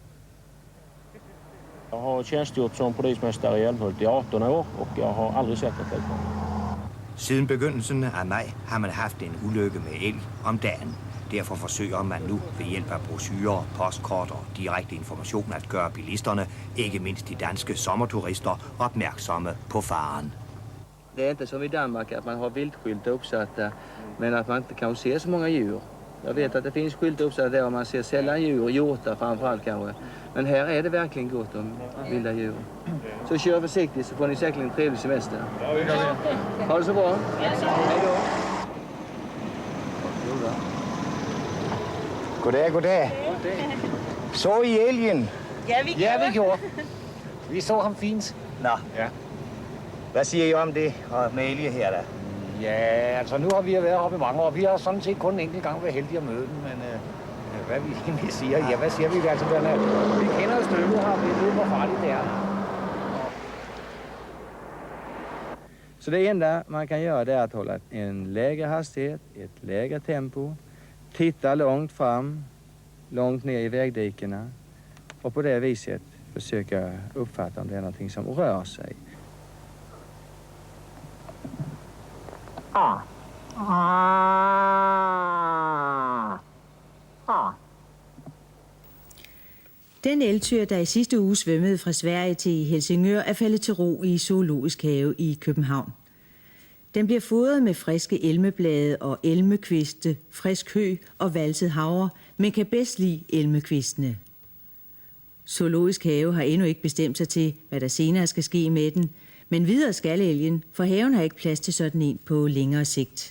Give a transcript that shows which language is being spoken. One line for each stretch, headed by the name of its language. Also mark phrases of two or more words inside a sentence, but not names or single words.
Danish: Jeg har
Swedish: tjänstgjort som polismästare
Danish: i Älmhult i 18 år, og jeg har aldrig set det før. Siden begyndelsen af maj har man haft en ulykke med elg om dagen. Derfor forsøger man nu ved hjælp af brochurer, postkort og direkte information at gøre bilisterne, ikke mindst de danske sommerturister, opmærksomme på faren.
Swedish: Det är inte som i Danmark att man har viltskyltar uppsatta, men att man inte kan se så många djur. Jag vet att det finns skyltar uppsatta där man ser sällan djur, hjortar framförallt kanske. Men här är det verkligen gott om vilda djur. Så kör försiktigt så får ni säkert en trevlig semester. Ha det så bra. Hej då.
Danish: Goddag, goddag. Så I elgen? Ja, vi gjorde. Vi så ham fint. Nå. Ja. Hvad siger I om det med elge her da? Ja, altså nu har vi været oppe i mange år. Vi har sådan set kun en enkelt gang været heldige at møde den, men hvad vi egentlig siger, ja, hvad siger vi? Altså, vi kender jo stykket her, vi ved, hvor farligt det er.
Swedish: Så det enda man kan göra det är att hålla en lägre hastighet, ett lägre tempo, titta långt fram, långt ner i vägdikena och på det viset försöka uppfatta om det är någonting som rör sig.
Danish: Den eltyr, der i sidste uge svømmede fra Sverige til Helsingør, er faldet til ro i Zoologisk Have i København. Den bliver fodret med friske elmeblade og elmekviste, frisk hø og valset havre, men kan bedst lide elmekvistene. Zoologisk Have har endnu ikke bestemt sig til, hvad der senere skal ske med den, men videre skal elgen, for haven har ikke plads til sådan en på længere sigt.